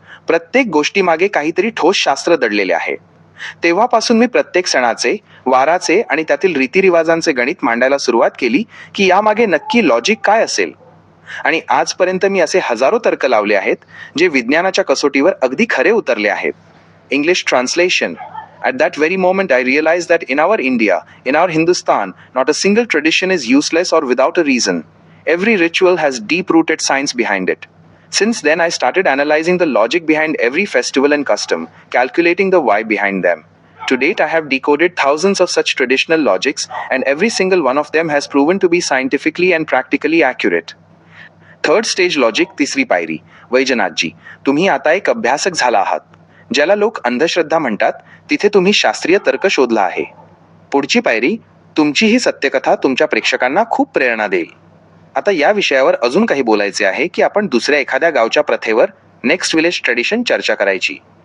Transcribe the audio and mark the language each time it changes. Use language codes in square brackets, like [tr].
[mr] प्रत्येक गोष्टीमागे काहीतरी ठोस शास्त्र दडलेले आहे. तेव्हापासून मी प्रत्येक सणाचे, वाराचे आणि त्यातील रीतिरिवाजांचे गणित मांडायला सुरुवात केली की यामागे नक्की लॉजिक काय असेल. आणि आजपर्यंत मी असे हजारो तर्क लावले आहेत जे विज्ञानाच्या कसोटीवर अगदी खरे उतरले आहेत. [en] English translation. At that very moment, I realized that in our India, in our Hindustan, not a single tradition is useless or without a reason. Every ritual has deep rooted science behind it. Since then, I started analyzing the logic behind every festival and custom, calculating the why behind them. To date, I have decoded thousands of such traditional logics, and every single one of them has proven to be scientifically and practically accurate. Third stage logic, [mr] तिसरी पायरी. वैजनाथजी, तुम्ही आता एक अभ्यासक झाला आहात. ज्याला लोक अंधश्रद्धा म्हणतात, तिथे तुम्ही शास्त्रीय तर्क शोधला आहे. पुढची पायरी, तुमची ही सत्यकथा तुमच्या प्रेक्षकांना खूप प्रेरणा देईल. आता या विषयावर अजून काही बोलायचे आहे की आपण दुसऱ्या एखाद्या गावच्या प्रथेवर, [en] next village tradition [mr] चर्चा करायची?